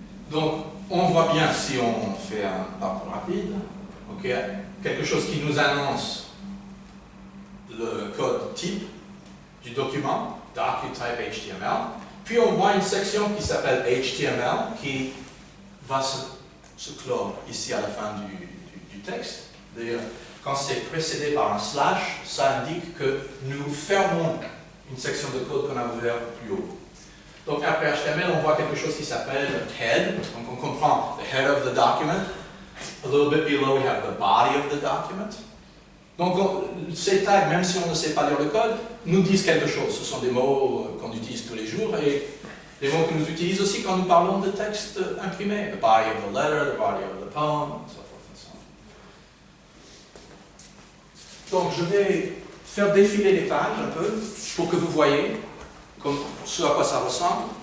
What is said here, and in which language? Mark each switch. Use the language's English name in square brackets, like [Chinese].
[French] Donc, on voit bien si on fait un parcours rapide, okay, quelque chose qui nous annonce le code type du document, docutype HTML, puis on voit une section qui s'appelle HTML qui va se clore ici à la fin du texte. D'ailleurs, quand c'est précédé par un slash, ça indique que nous fermons une section de code qu'on a ouverte plus haut. Donc après HTML, on voit quelque chose qui s'appelle head. Donc on comprend [English] the head of the document. A little bit below, we have the body of the document. [French] Donc ces tags, même si on ne sait pas lire le code, nous disent quelque chose. Ce sont des mots qu'on utilise tous les jours et des mots que nous utilisons aussi quand nous parlons de texte imprimé. [English] The body of the letter, the body of the poem, and so forth and so on. [French] Donc je vais faire défiler les pages un peu pour que vous voyez comme ce à quoi ça ressemble.